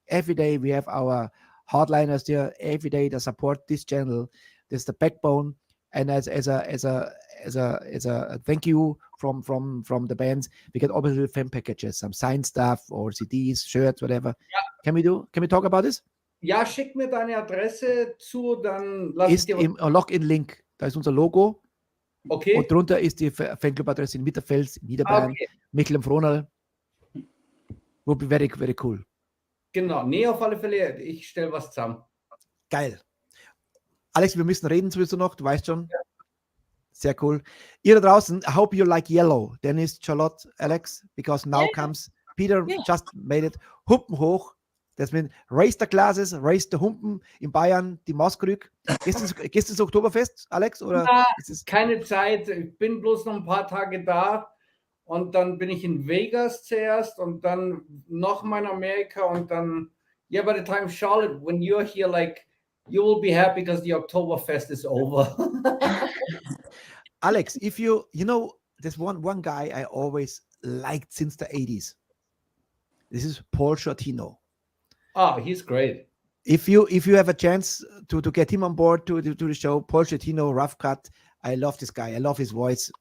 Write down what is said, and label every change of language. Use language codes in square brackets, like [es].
[en] Every day we have our hardliners there. Every day they support this channel. There's the backbone, And as a thank you from the bands, we get obviously fan packages, some signed stuff or CDs, shirts, whatever. Can we talk about this? [de] Ja, schick mir deine Adresse zu, dann lass ich Ist dir... im Login-Link, da ist unser Logo. Okay. Und drunter ist die Fanclub-Adresse in Mitterfels, in Niederbayern, Okay. [en] Michl am Frohnal. Would be very, very cool. [de] Genau, nee, auf alle Fälle, ich stelle was zusammen. Geil. Alex, wir müssen reden sowieso noch, du weißt schon. Ja. Sehr cool. Ihr da draußen, [en] I hope you like yellow. Dennis, Charlotte, Alex, because now comes Peter, just made it. [de] Humpen hoch. [en] Das means raise the glasses, raise the Humpen in Bayern, die Maskrück. [de] Gehst du ins Oktoberfest, Alex? Oder ja, ist es... Keine Zeit, ich bin bloß noch ein paar Tage da und dann bin ich in Vegas zuerst und dann nochmal in Amerika und dann, [en] by the time Charlotte, when you're here, like, you will be happy because the Oktoberfest is over. Alex, if you know, there's one guy I always liked since the 80s. This is Paul Shortino. Oh, he's great. If you have a chance to get him on board to the show, Paul Shortino, Rough Cut, I love this guy. I love his voice.